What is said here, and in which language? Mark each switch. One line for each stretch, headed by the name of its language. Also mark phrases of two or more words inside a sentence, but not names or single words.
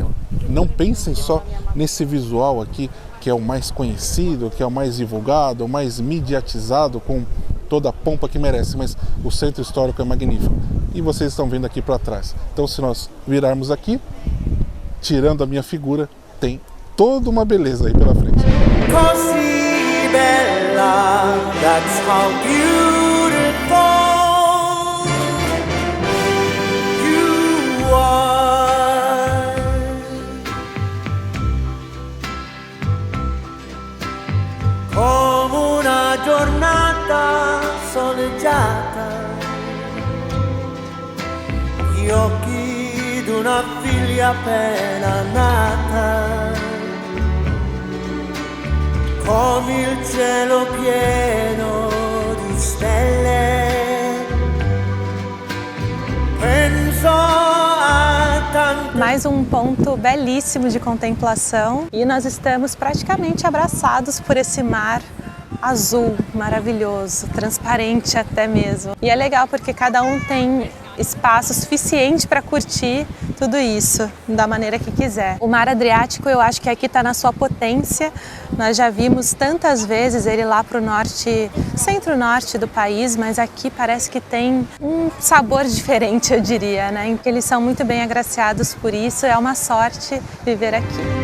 Portuguese: Não pensem só nesse visual aqui, que é o mais conhecido, que é o mais divulgado, o mais mediatizado, com toda a pompa que merece, mas o centro histórico é magnífico. E vocês estão vendo aqui para trás. Então, se nós virarmos aqui, tirando a minha figura, tem toda uma beleza aí pela frente.
Italian: Così bella,
English: that's how beautiful you are.
Italian: Come una giornata soleggiata, gli occhi d'una figlia appena nata, come il cielo pieno di stelle,
Portuguese: Mais um ponto belíssimo de contemplação e nós estamos praticamente abraçados por esse mar azul maravilhoso, transparente até mesmo. E é legal porque cada um tem espaço suficiente para curtir tudo isso da maneira que quiser. O mar Adriático, eu acho que aqui está na sua potência. Nós já vimos tantas vezes ele lá para o norte, centro-norte do país, mas aqui parece que tem um sabor diferente, eu diria, né? Eles são muito bem agraciados por isso, é uma sorte viver aqui.